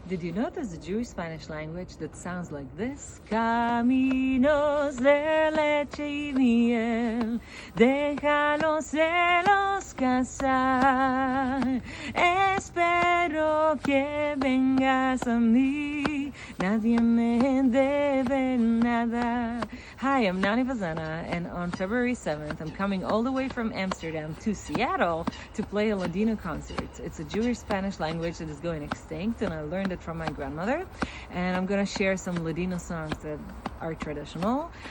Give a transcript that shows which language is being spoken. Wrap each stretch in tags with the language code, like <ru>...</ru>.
<en>Did you know there's a Jewish Spanish language that sounds like this?</en> <lad>Caminos de leche y miel, déjalos celos casar. Espero que vengas a mí, nadie me debe nada.</lad> <en>Hi, I'm Nani and on February 7th, I'm coming all the way from Amsterdam to Seattle to play a Ladino concert. It's a Jewish Spanish language that is going extinct, and I learned it from my grandmother. And I'm going to share some Ladino songs that are traditional.</en>